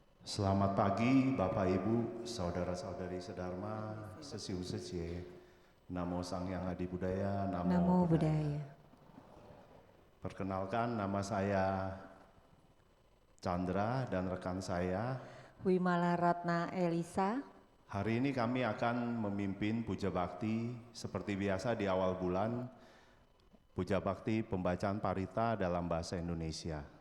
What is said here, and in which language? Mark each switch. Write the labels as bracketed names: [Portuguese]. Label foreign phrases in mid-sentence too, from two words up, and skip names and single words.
[Indonesian] Selamat pagi Bapak Ibu, Saudara-saudari sedharma, sesiu secie. [Pali] Namo Sang Hyang Adi Budaya, Namo Buddhaya. [Indonesian] Perkenalkan, nama saya Chandra dan rekan saya Wimala Ratna Elisa. Hari ini kami akan memimpin puja bakti seperti biasa di awal bulan, puja bakti pembacaan parita dalam bahasa Indonesia.